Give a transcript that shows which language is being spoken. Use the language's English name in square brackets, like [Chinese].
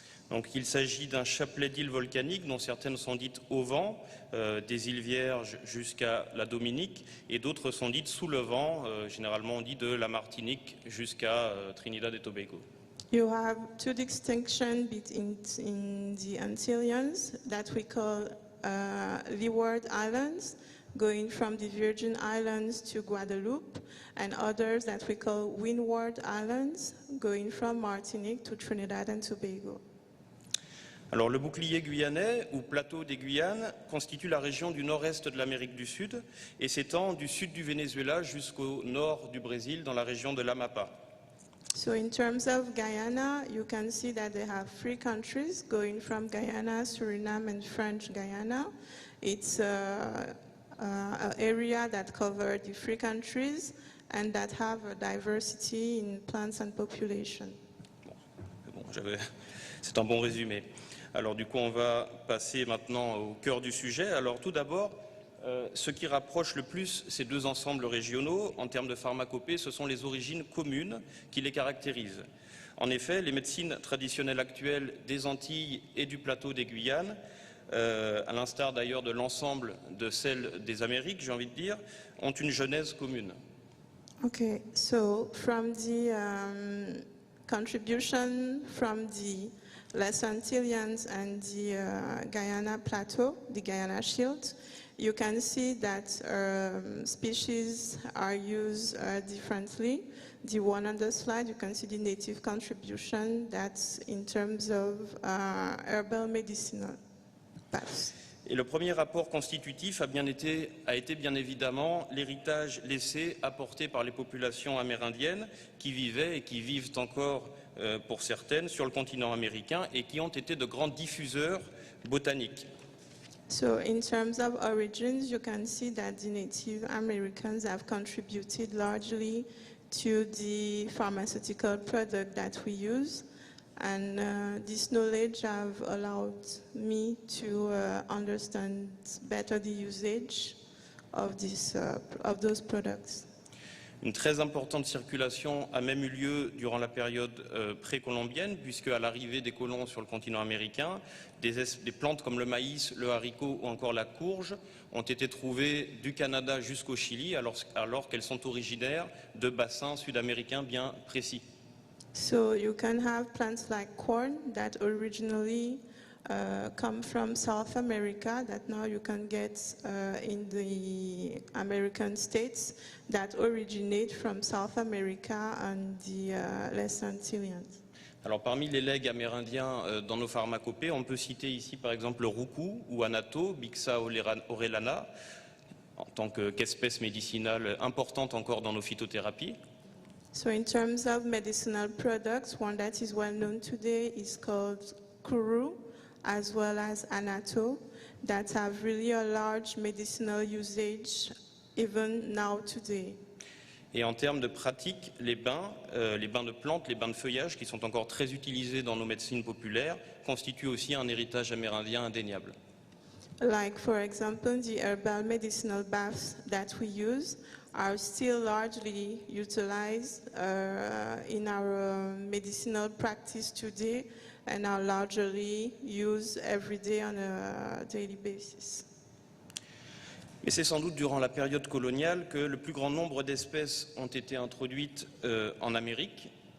[French] Donc il s'agit d'un chapelet d'îles volcaniques dont certaines sont dites au vent, des îles Vierges jusqu'à la Dominique, et d'autres sont dites sous le vent, généralement on dit de la Martinique jusqu'à Trinidad et Tobago. [English] You have 2 distinctions in the Antilles that we call Leeward Islands, going from the Virgin Islands to Guadeloupe, and others that we call Windward Islands, going from Martinique to Trinidad and Tobago. [French] Alors le bouclier guyanais, ou plateau des Guyanes, constitue la région du nord-est de l'Amérique du Sud et s'étend du sud du Venezuela jusqu'au nord du Brésil, dans la région de l'Amapa. [English] So in terms of Guyana, you can see that they have 3 countries going from Guyana, Suriname, and French Guyana. It's an area that covers the 3 countries and that have a diversity in plants and population. [French] Bon, c'est un bon résumé. Alors du coup, on va passer maintenant au cœur du sujet. Alors tout d'abord, ce qui rapproche le plus ces 2 ensembles régionaux en termes de pharmacopée, ce sont les origines communes qui les caractérisent. En effet, les médecines traditionnelles actuelles des Antilles et du plateau des Guyanes, à l'instar d'ailleurs de l'ensemble de celles des Amériques, j'ai envie de dire, ont une genèse commune. [English] Okay, so from the contribution from the Les Antilles and the Guyana Plateau, the Guyana Shield, you can see that species are used differently. The one on the slide, you can see the native contribution that's in terms of herbal medicinal paths. [French] Et le premier rapport constitutif a été bien évidemment l'héritage laissé, apporté par les populations amérindiennes qui vivaient et qui vivent encore pour certaines sur le continent américain et qui ont été de grands diffuseurs botaniques. [English] So in terms of origins, you can see that the Native Americans have contributed largely to the pharmaceutical product that we use. And this knowledge have allowed me to understand better the usage of those products. [French] Une très importante circulation a même eu lieu durant la période précolombienne, puisque à l'arrivée des colons sur le continent américain, des plantes comme le maïs, le haricot ou encore la courge ont été trouvées du Canada jusqu'au Chili, alors qu'elles sont originaires de bassins sud-américains bien précis. [English] So you can have plants like corn that originally come from South America that now you can get in the American states that originate from South America and the Les Antilles. [French] Alors parmi les legs amérindiens dans nos pharmacopées, on peut citer ici par exemple le roucou ou anato, Bixa orellana, en tant qu'espèce médicinale importante encore dans nos phytothérapies. [English] So in terms of medicinal products, one that is well known today is called kuru, as well as anato, that have really a large medicinal usage even now today. [French] Et en termes de pratique, les bains de plantes, les bains de feuillage, qui sont encore très utilisés dans nos médecines populaires, constituent aussi un héritage amérindien indéniable. [English] Like for example, the herbal medicinal baths that we use are still largely utilized in our medicinal practice today and are largely used every day on a daily basis. [French] Mais c'est sans doute durant la période coloniale que le plus grand nombre d'espèces ont été introduites en Amérique.